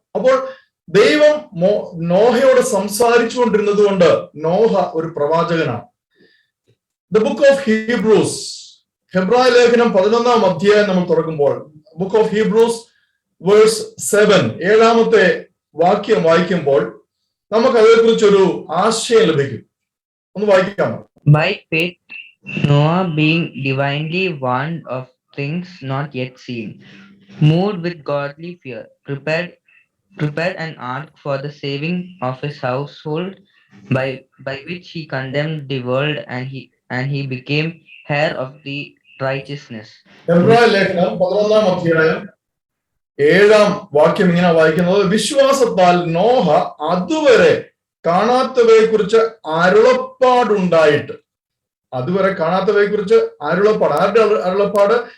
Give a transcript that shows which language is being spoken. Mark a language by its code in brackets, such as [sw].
[ml] അപ്പോൾ ദൈവം നോഹയോട് സംസാരിച്ചു കൊണ്ടിരുന്നത് കൊണ്ട് നോഹ ഒരു പ്രവാചകനാണ്. ദ ബുക്ക് ഓഫ് ഹീബ്രൂസ്, ഹെബ്രായ ലേഖനം 11-ാം അധ്യായം നമ്മൾ തുറക്കുമ്പോൾ ബുക്ക് ഓഫ് ഹീബ്രൂസ് വേഴ്സ് 7, 7-ാമത്തെ വാക്യം വായിക്കുമ്പോൾ നമുക്ക് അതേക്കുറിച്ചൊരു ആശയം ലഭിക്കും. ഒന്ന് വായിക്കാമോ? [en] By faith, Noah, being divinely warned of things not yet seen, moved with godly fear, prepared an ark for the saving of his household, by which he condemned the world, and he became heir of the righteousness. [ml] ഹെബ്രായ ലേഖനം 11-ാം അധ്യായം 7-ാം വാക്യം ഇങ്ങനെ വായിക്കുന്നത്: വിശ്വാസത്താൽ നോഹ അതുവരെ കാണാത്തവയെ കുറിച്ച് അരുളപ്പാടുണ്ടായിട്ട്. അതുവരെ കാണാത്തവയെ കുറിച്ച് അരുളപ്പാട്. ആരുടെ അരുളപ്പാട്?